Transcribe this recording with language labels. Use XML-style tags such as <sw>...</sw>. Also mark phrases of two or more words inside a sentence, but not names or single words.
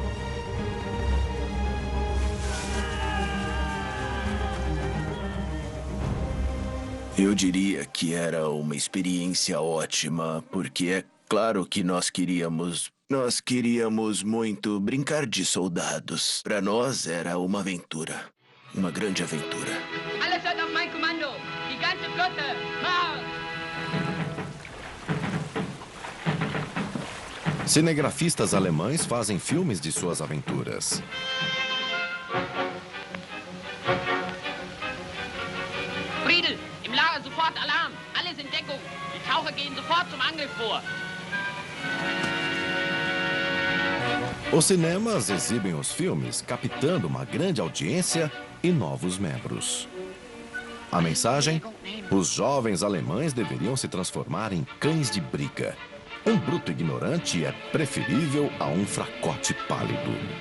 <pt>Eu diria que era uma experiência ótima, porque é claro que nós queríamos muito brincar de soldados. Para nós era uma aventura, uma grande aventura.</pt> <de>Alles hört auf mein Kommando. Die ganze Flotte, Marsch!</de> <pt>Cinegrafistas alemães fazem filmes de suas aventuras.</pt> <de>Friedel, im Lager sofort Alarm. Alles in Deckung. Die Taucher gehen sofort zum Angriff vor.</de> <pt>Os cinemas exibem os filmes, captando uma grande audiência e novos membros. A mensagem? Os jovens alemães deveriam se transformar em cães de briga. Um bruto ignorante é preferível a um fracote pálido.</pt>